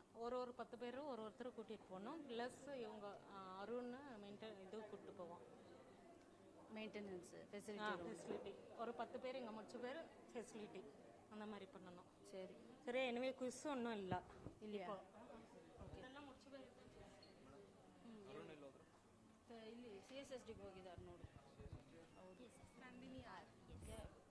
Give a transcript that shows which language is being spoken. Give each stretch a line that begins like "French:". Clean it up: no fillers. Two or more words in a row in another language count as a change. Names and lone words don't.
Tamil: ஒரு 10 பேர் ஒருத்தர் கூட்டிகிட்டு போகணும். ப்ளஸ் இவங்க அருண் இது கூப்பிட்டு போவோம்.
English: maintenance facility
Tamil: ஒரு 10 பேர் இங்கே முடிச்ச பேர் ஃபெசிலிட்டி அந்த மாதிரி பண்ணணும். சரி சரி, எனவே குவிஸ் ஒன்றும் இல்லை இல்லையா? ஓகே, ಎಲ್ಲ முடிச்ச பேர்
Kannada: ಇಲ್ಲಿ CSSDಗೆ ಹೋಗಿದ್ದಾರೆ ನೋಡು. ಹೌದು, ನಂದಿನಿ ಆರ್.